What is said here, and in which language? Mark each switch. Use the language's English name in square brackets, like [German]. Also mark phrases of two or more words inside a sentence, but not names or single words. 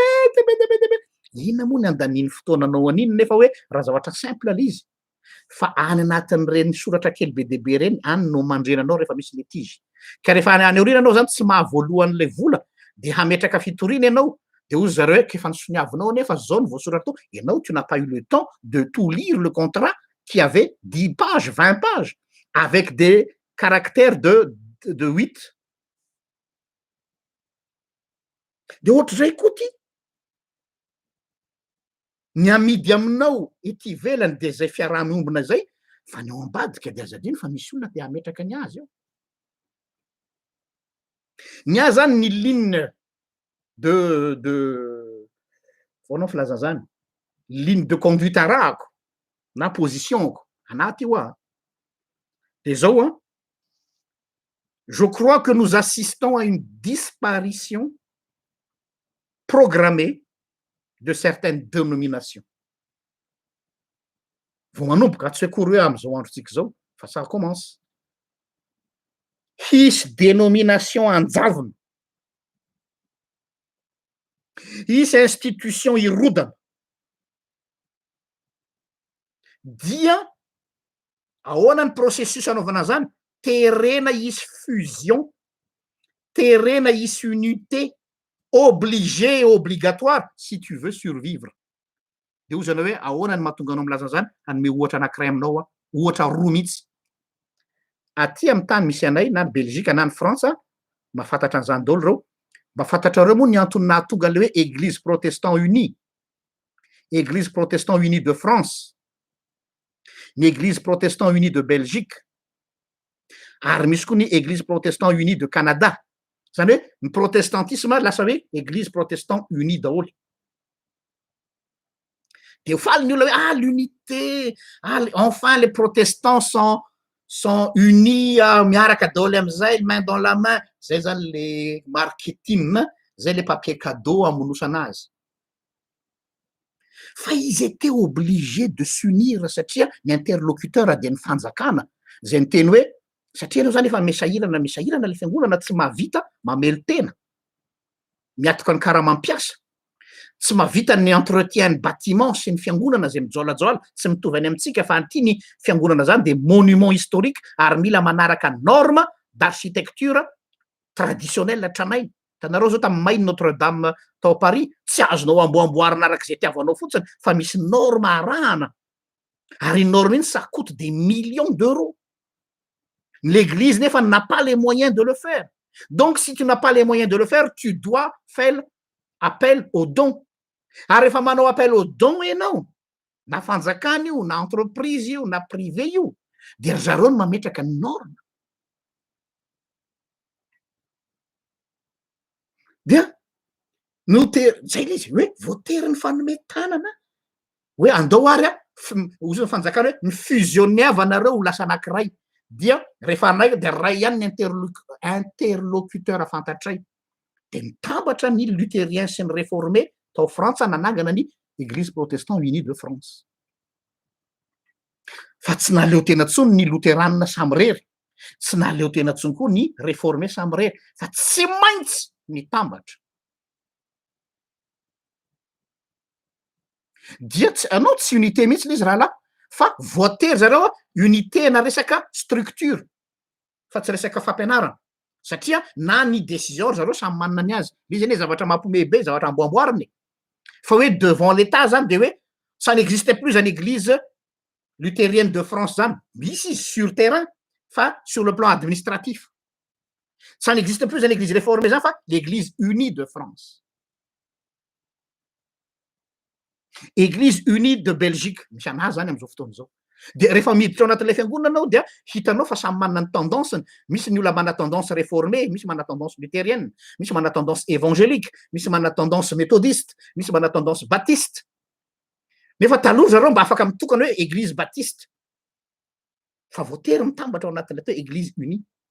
[Malagasy] Inona moa ny andaniny fotoananao aniny nefa hoe raha zavatra simple le izy. Fa any anatin'ireny soratra kely be deabe reny any no mandrenanao rehefa misy litige. Ka rehefa any aoriana anao zany tsy mahavoalohan'le vola de hametraka fitoriana ianao de ozy zareo hoe efa nisoniavinao nefa zao ny voasoratra tao, ianao [French] tu n'as pas eu le temps de tout lire le contrat qui avait 10 pages, 20 pages avec des caractères de 8. [Malagasy] De ohatr'izay koa ty ny amidy aminao ity velany de zay fiaraha-miombona zay fa ny ao ambadika de azadiny fa misy olona te hametraka ny azy eo. Ny azy zany ny ligne de fonao filaza zany, [French] ligne de conduite [Malagasy] arahako na positionko anaty io a. De zao [French] je crois que nous assistons à une disparition programmée de certaines dénominations. [Malagasy] Vao manomboka tsy hoe akory hoe am'izao androtsika zao fa [French] ça commence. [Malagasy] Hisy dénomination anjavona, hisy institution irodana dia ahoana ny processus anaovana zany, terena hisy fusion, terena hisy [French] unité obligé et obligatoire si tu veux survivre. [Malagasy] de ho zany hoe ahoana ny mahatonga anao milaza zany anome ohatra anankiray aminao a ohatra roa mihitsy aty amin'ny tany misy anay na ny Belzika na ny Frantsa mahafantatra an'izany daholo reo mba fantatrareo moa ny antony nahatonga le hoe [French] église protestant uni église protestant uni de France [Malagasy] ny [French] église protestant uni de Belgique [Malagasy] ary misy koa ny [French] église protestant uni de Canada [Malagasy] zany hoe ny protestantisme lasa hoe [French] église protestant uni [Malagasy] daholo de ho faly ny olona hoe [French] l'unité enfin les protestants sont unis [Malagasy] miaraka daholo am'izay [French] main dans la main [Malagasy] zay zany [French] le marketing [Malagasy] zay [French] le papier cadeau [Malagasy] amonosana azy fa izy [French] étaient obligés de s'unir [Malagasy] satria ny interlocuteur dia ny fanjakana zay ny teny hoe satria anao zany efa mesahirana le fiangonana tsy mahavita mamelo tena miatoka ny karaha mampiasa tsy mahavita ny entretien ny bâtiment sy ny fiangonana zay mijaolajaola tsy mitovy any amintsika fa anty ny fiangonana zany de [French] monument historique [Malagasy] ary mila manaraka [French] norme d'architecture [Malagasy] traditionnelle tranainy tanareo zao tamin'ny mainy Notre Dame tao Paris tsy azonao amboamboarina araka zay tiavanao fotsiny fa misy norme arahana ary norme iny [French] ça coûte des millions d'euros l'église [Malagasy] nefa [French] n'a pas les moyens de le faire donc si tu n'as pas les moyens de le faire tu dois faire appel aux dons [Malagasy] ary rehefa manao [French] appel aux dons [Malagasy] ianao na fanjakana io na entreprise io na privé io de ry zareo no mametraka ny norme dia zay le izy hoe voatery ny fanometanana hoe andao ary ozy ny fanjakana hoe ny fusionniavanareo ho lasa anankiray dia rehefa anay de ray ihany ny interlocuteur fantatray de mitambatra ny luthérien sy ny réformé tao Frantsa nanangana ny [French] église protestant uni de France [Malagasy] fa tsy naleo tena tsony ny lutheranina samy rery tsy naleo tena tsony koa ny réformé samy rery fa tsy maintsy mitambatra dia anao tsy unité mihitsy izy raha la fa voatery zareo unité na resaka structure fa tsy resaka fampianarana satria na ny décision zareo samy manana ny azy izy ane zavatra mampomebe zavatra amboamboariny fa hoe [French] devant l'état [Malagasy] zany de hoe [French] ça n'existe plus [Malagasy] zany [French] église luthérienne de France [Malagasy] zany misy izy [French] sur terrain [Malagasy] fa [French] sur le plan administratif ça n'existe plus [Malagasy] zany [French] église réformée [Malagasy] zany fa [French] l'église unie de France église unie de Belgique [Malagasy] misy anazy zany am'izao fotoana zao de rehefa miditra ao anatin'ilay fiangonana anao dia hitanao fa samy manana ny tendanceny misy ny olona mana [French] tendance réformée [Malagasy] misy mana [French] tendance luthérienne [Malagasy] misy mana [French] tendance évangélique [Malagasy] misy mana [French] tendance méthodiste [Malagasy] misy mana [French] tendance baptiste [Malagasy] nefa taloha zareo mba afaka mitokana hoe [French] église baptiste [Malagasy] fa voatery mitambatra ao anatin'ilay atao [French] église unie